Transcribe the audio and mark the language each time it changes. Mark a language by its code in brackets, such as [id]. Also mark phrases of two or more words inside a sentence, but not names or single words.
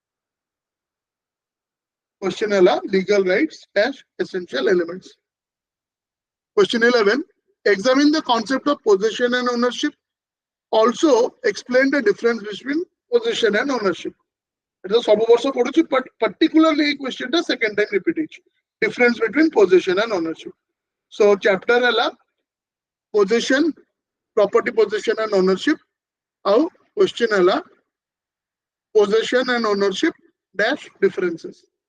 [en] Question ella legal rights dash essential elements. Question 11. Examine the concept of possession and ownership. Also explain the difference between possession and ownership. It is [or] ସବୁ ବର୍ଷ ପଢୁଛି, [en] but particularly এই question ଟା second time repeat ହେଇଛି. Difference between possession and ownership. So chapter ହେଲା possession, property possession and ownership. Our question ହେଲା possession and ownership dash differences.